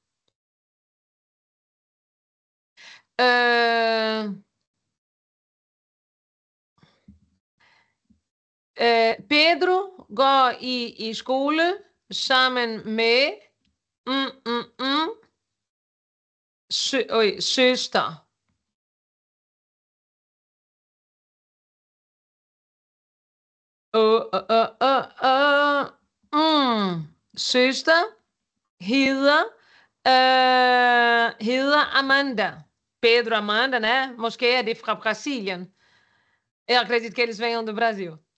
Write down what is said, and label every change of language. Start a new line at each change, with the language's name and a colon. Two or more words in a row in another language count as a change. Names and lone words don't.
Danish: Pedro går i skole sammen med søster. Søster hedder Amanda.
Portuguese: Pedro, Amanda, né? Mosqueia é de fra Brasília. Eu acredito que eles venham do Brasil.